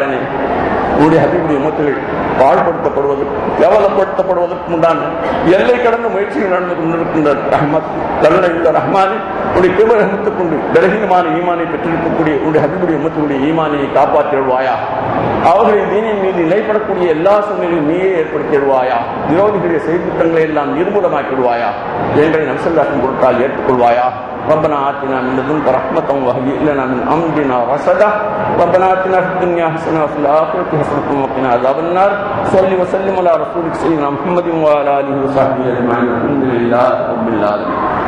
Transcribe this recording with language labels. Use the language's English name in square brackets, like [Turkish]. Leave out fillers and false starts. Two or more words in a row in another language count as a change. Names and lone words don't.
[Tamil] கருணையாளனே, உன்னுடைய ஹபீபுடைய உம்மத்துகள் பாழ்படுத்தப்படுவதற்கு கேவலப்படுத்தப்படுவதற்கு உண்டான எல்லை கடந்த முயற்சிகள் நடந்து கொண்டிருக்கின்ற ரஹ்மத் கருணையுள்ள ரஹ்மானே உடைய கிருபை ரஹ்மத்துக் கொண்டு பலகீனமான ஈமானை பெற்றிருக்கக்கூடிய உன்னுடைய ஹபீபுடைய உம்மத்துடைய ஈமானியை காப்பாற்றிடுவாயா. அவர்களின் தீனின் மீது நிலைப்படக்கூடிய எல்லா சூழ்நிலையும் நீயே ஏற்படுத்திடுவாயா. விரோதிகளுடைய செயல்திட்டங்களை எல்லாம் நிர்மூலமாக்கிடுவாயா. எங்களை நம்சல்லாக்கும் பொருட்டால் ஏற்றுக்கொள்வாயா. [Arabic] ربنا آتنا من لدنك رحمة وهيئ لنا من أمرنا رشدا ربنا آتنا في الدنيا حسنة وفي الآخرة حسنة وقنا عذاب النار صل وسلم على رسولك سيدنا محمد وعلى آله وصحبه أجمعين الحمد لله رب العالمين.